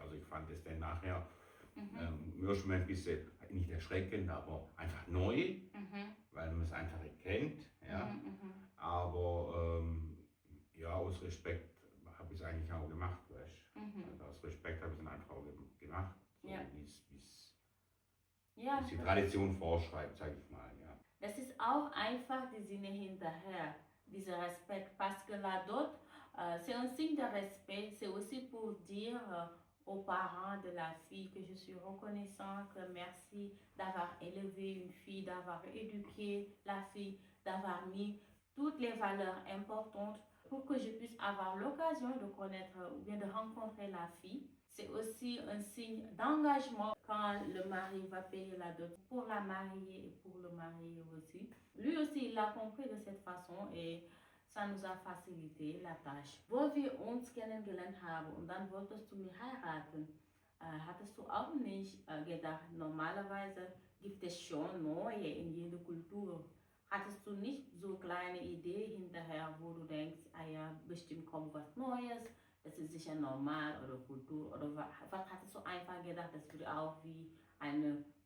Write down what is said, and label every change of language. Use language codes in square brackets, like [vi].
[de] Also ich fand es dann nachher schon mal ein bisschen, nicht erschreckend, aber einfach neu, weil man es einfach kennt. Ja. Aber ja, aus Respekt habe ich es eigentlich auch gemacht. Weißt? Also aus Respekt habe ich es einfach auch gemacht, so Ja. wie es Ja, die Tradition vorschreibt, sage ich mal. Ja. das ist auch einfach die Sinne hinterher, dieser Respekt, [fr] parce que la dot, c'est un signe de respect, c'est aussi pour dire aux parents de la fille que je suis reconnaissant, que merci d'avoir élevé une fille, d'avoir éduqué la fille, d'avoir mis toutes les valeurs importantes pour que je puisse avoir l'occasion de connaître ou bien de rencontrer la fille. C'est aussi un signe d'engagement quand le mari va payer la dot pour la marier et pour le marier aussi. Lui aussi, il l'a compris de cette façon et ça nous a facilité la tâche. [de] Wo wir uns kennengelernt haben und dann wolltest du mich heiraten, hattest du auch nicht gedacht, normalerweise gibt es schon neue in jeder Kultur. Hattest du nicht so kleine Idee hinterher, wo du denkst, ah ja, bestimmt kommt was Neues, das ist sicher normal oder Kultur oder was hattest du einfach gedacht, das würde auch wie eine